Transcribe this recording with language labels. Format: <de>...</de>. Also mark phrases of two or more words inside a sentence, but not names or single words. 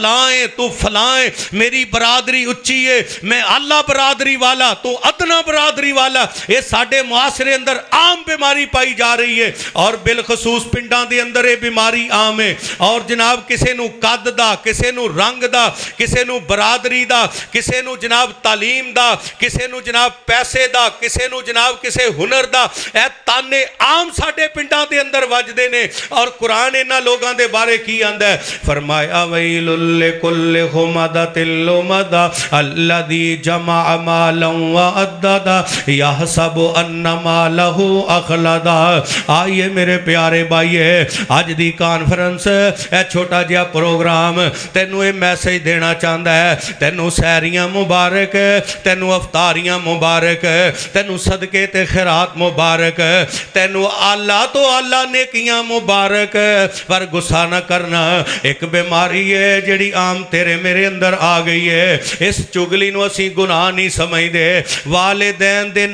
<pa>فلاں ہے میری برادری اچی ہے میں اعلیٰ برادری والا تو ادنیٰ برادری والا یہ ساڈے معاشرے اندر عام بیماری پائی جا رہی ہے اور بالخصوص پنڈاں دے اندر یہ بیماری عام ہے اور جناب کسی نوں قد دا کسی نوں رنگ دا کسی نوں برادری دا کسی نوں جناب تعلیم دا کسی نوں جناب پیسے دا کسی نوں جناب کسی ہنر دا اے طعنے عام ساڈے پنڈاں دے اندر وجدے نے اور قرآن انہاں لوگاں دے بارے کی آندا ہے فرمایا</pa> <ar>ويل لكل همزة لمزة الذي جمع مالا وعدده يحسب أن ماله أخلده</ar> <pa>آئیے میرے پیارے بھائیے اج دی کانفرنس اے چھوٹا جیہا پروگرام تینوں یہ میسج دینا چاہتا ہے تینوں سحریاں مبارک تینوں افطاریاں مبارک تینوں صدقے تے خیرات مبارک تینوں اعلیٰ توں اعلیٰ نیکیاں مبارک پر غصہ نا کرنا ایک بیماری ہے جیہڑی عام تیرے میرے اندر آ گئی ہے اس چغلی نوں اسیں گناہ نہیں سمجھدے والدین دے</pa>